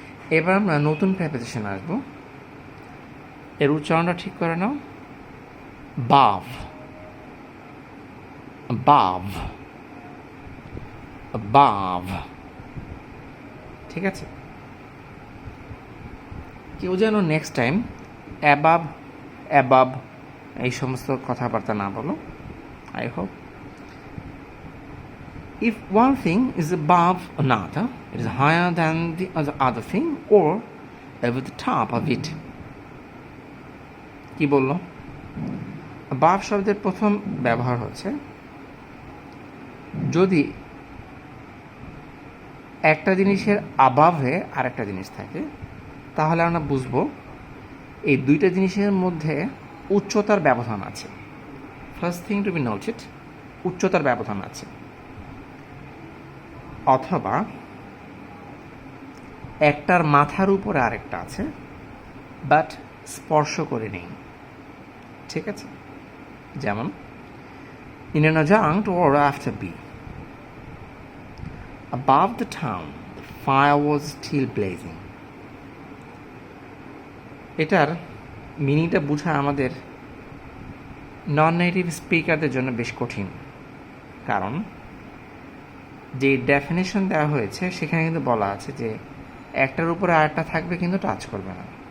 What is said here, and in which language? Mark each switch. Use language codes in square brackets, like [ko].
[bn] এবার আমরা নতুন প্রেপোজিশন আসবো। এর উচ্চারণটা ঠিক করে নাও, বাভ, বাভ, বাভ। ঠিক আছে? কেউ যেন নেক্সট টাইম অ্যাবাভ, অ্যাবাভ এই সমস্ত কথাবার্তা না বলো। [en] I hope. If one thing is above another, it is higher than the other thing or over the top of it. [bn] কি বললো? above শব্দের প্রথম ব্যবহার হচ্ছে যদি একটা জিনিসের আবাভে আরেকটা জিনিস থাকে, তাহলে আমরা বুঝবো এই দুইটা জিনিসের মধ্যে উচ্চতার ব্যবধান আছে। [en] first thing to be noted, [bn] উচ্চতার ব্যবধান আছে। অথবা একটার মাথার উপরে আরেকটা আছে, বাট স্পর্শ করে নেই। ঠিক আছে? [en] যেমন in an adjunct or after B. Above the town, the fire was still blazing. [bn] এটার মিনিংটা বোঝা আমাদের নন নেটিভ স্পিকারদের জন্য বেশ কঠিন, কারণ যে ডেফিনেশন দেওয়া হয়েছে সেখানে কিন্তু বলা আছে যে একটার উপরে আরেকটা থাকবে কিন্তু টাচ করবে না।